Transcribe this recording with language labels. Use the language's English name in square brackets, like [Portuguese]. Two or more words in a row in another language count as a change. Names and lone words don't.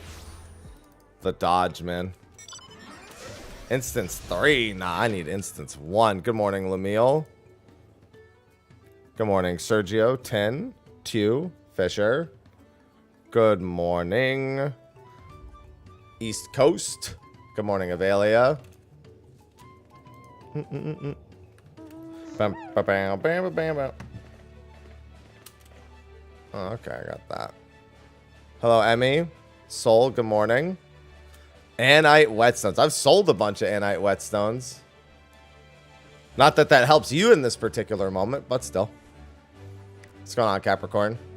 [English] The dodge, man. Instance 3. Nah, I need instance 1. Good morning, Lemuel. Good morning, Sergio. 10. 2. Fisher. Good morning, East Coast. Good morning, Avalia. Bam, ba, bam, bam, bam, bam. Oh, okay, I got that. Hello, Emmy. Soul, good morning. Anite whetstones. I've sold a bunch of Anite whetstones. Not that that helps you in this particular moment, but still. What's going on, Capricorn?